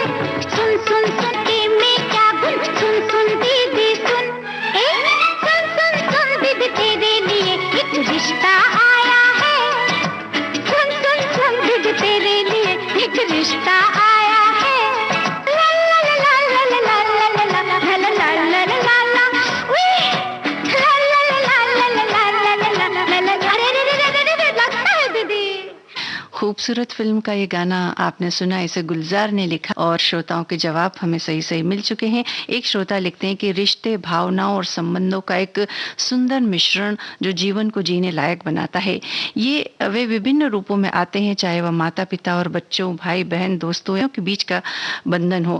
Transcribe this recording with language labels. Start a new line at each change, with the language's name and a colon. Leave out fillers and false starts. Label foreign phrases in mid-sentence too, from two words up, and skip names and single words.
Hindi: सुन सुन सुन के में क्या गुण, सुन सुन दीदी सुन। सुन सुन सुन दीदी तेरे लिए एक रिश्ता आया है। सुन सुन सुन दीदी तेरे लिए एक रिश्ता आया है। ला ला ला ला ला ला ला ला ला ला ला ला ला ला ला। उई, ला ला ला ला ला ला ला ला ला ला ला ला। अरे रे रे रे रे रे लगता है दीदी। खूबसूरत फिल्म का ये गाना आपने सुना, इसे गुलजार ने लिखा और श्रोताओं के जवाब हमें सही सही मिल चुके हैं। एक श्रोता लिखते हैं कि रिश्ते, भावनाओं और संबंधों का एक सुंदर मिश्रण जो जीवन को जीने लायक बनाता है। ये वे विभिन्न रूपों में आते हैं, चाहे वह माता पिता और बच्चों, भाई बहन, दोस्तों के बीच का बंधन हो।